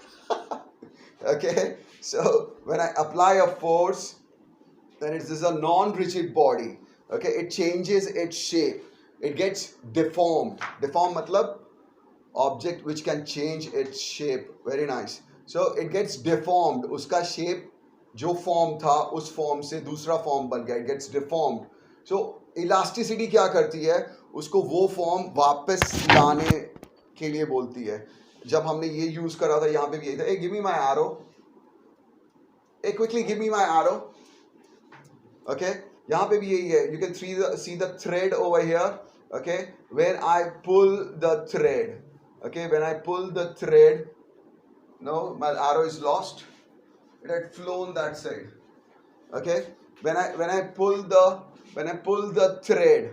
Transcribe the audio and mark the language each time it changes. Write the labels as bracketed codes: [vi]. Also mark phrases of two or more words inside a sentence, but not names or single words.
[en] Okay, so when I apply a force, then it is a non-rigid body. Okay, it changes its shape. It gets deformed. Deformed matlab object which can change its shape. Very nice. So it gets deformed. [hi] Uska shape जो फॉर्म था उस फॉर्म से दूसरा फॉर्म बन गया. [en] It gets deformed. So elasticity [hi] क्या करती है? उसको वो फॉर्म वापस लाने के लिए बोलती है. जब हमने ये यूज करा था यहाँ पे भी यही था. [en] Hey, give me my arrow. Hey, quickly give me my arrow. [hi] Okay, यहाँ पे भी यही है. [en] You can see the thread over here. Okay, when I pull the thread. Okay, when I pull the thread, no, my arrow is lost. It had flown that side. Okay, when I pull the thread.